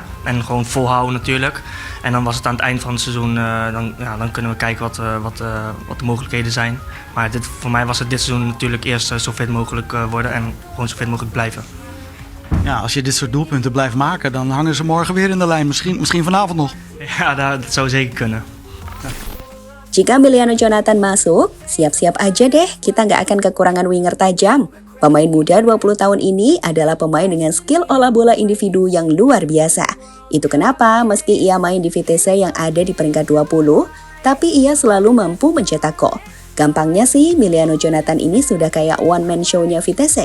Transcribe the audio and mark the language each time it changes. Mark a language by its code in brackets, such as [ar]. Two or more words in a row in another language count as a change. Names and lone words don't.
[nl] En gewoon volhouden natuurlijk. En dan was het aan het eind van het seizoen, dan kunnen we kijken wat de mogelijkheden zijn. Maar voor mij was het dit seizoen natuurlijk eerst zo fit mogelijk worden en gewoon zo fit mogelijk blijven. Ja, als je dit soort doelpunten blijft maken, dan hangen ze morgen weer in de lijn. Misschien vanavond nog. Ja, dat zou zeker kunnen. Ja. [id] Jika Miliano Jonathan masuk, siap-siap aja deh, kita nggak akan kekurangan winger tajam. Pemain muda 20 tahun ini adalah pemain dengan skill olah bola individu yang luar biasa. Itu kenapa meski ia main di Vitesse yang ada di peringkat 20, tapi ia selalu mampu mencetak gol. Gampangnya sih, Miliano Jonathan ini sudah kayak [en] one-man show- [id] nya Vitesse.